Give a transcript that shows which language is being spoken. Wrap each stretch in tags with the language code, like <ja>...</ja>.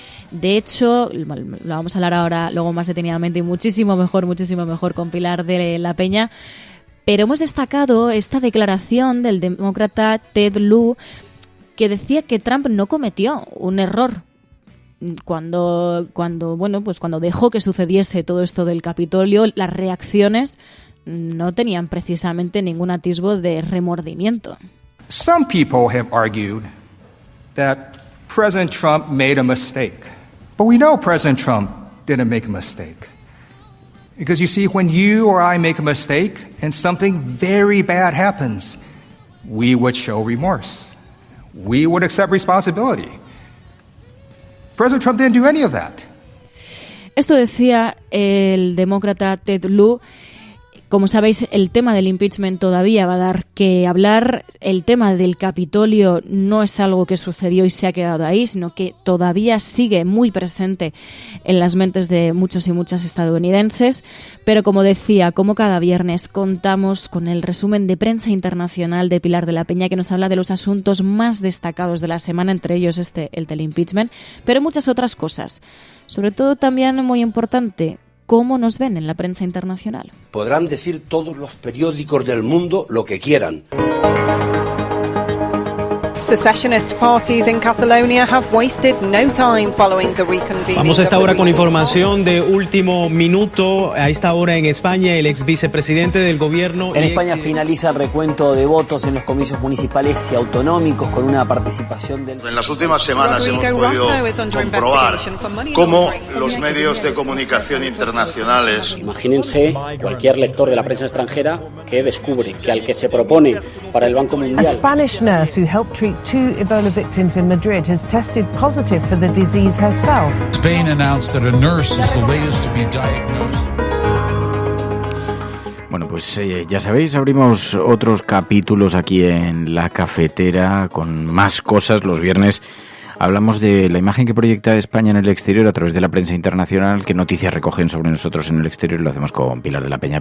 <es>De hecho, lo vamos a hablar ahora luego más detenidamente y muchísimo mejor con Pilar de la Peña, pero hemos destacado esta declaración del demócrata Ted Lieu que decía que Trump no cometió un error cuando dejó que sucediese todo esto del Capitolio. Las reacciones no tenían precisamente ningún atisbo de remordimiento.</es> <en>Some people have argued that President Trump made a mistake. But we know President Trump didn't make a mistake. Because you see, when you or I make a mistake and something very bad happens, we would show remorse. We would accept responsibility. President Trump didn't do any of that.</en> <es>Esto decía el demócrata Ted Lieu. Como sabéis, el tema del impeachment todavía va a dar que hablar. El tema del Capitolio no es algo que sucedió y se ha quedado ahí, sino que todavía sigue muy presente en las mentes de muchos y muchas estadounidenses. Pero como decía, como cada viernes, contamos con el resumen de prensa internacional de Pilar de la Peña, que nos habla de los asuntos más destacados de la semana, entre ellos el del impeachment, pero muchas otras cosas. Sobre todo también muy importante, ¿cómo nos ven en la prensa internacional? Podrán decir todos los periódicos del mundo lo que quieran.</es> <en>Secessionist parties in Catalonia have wasted no time following the reconvening.</en> <es>Vamos a esta hora con información de último minuto. A esta hora en España, el ex vicepresidente del gobierno. En España finaliza el recuento de votos en los comicios municipales y autonómicos con una participación del... En las últimas semanas hemos podido comprobar cómo los medios de comunicación internacionales... Imagínense cualquier lector de la prensa extranjera que descubre que al que se propone para el Banco Mundial...</es> <en>A Spanish nurse who helped treat 2 Ebola victims in Madrid has tested positive for the disease herself. Spain announced that a nurse is the latest to be diagnosed.</en> <es>Bueno, pues ya sabéis, abrimos otros capítulos aquí en La Cafetera con más cosas. Los viernes Hablamos de la imagen que proyecta España en el exterior a través de la prensa internacional. ¿Qué noticias recogen sobre nosotros en el exterior? Lo hacemos con Pilar de la Peña.</es>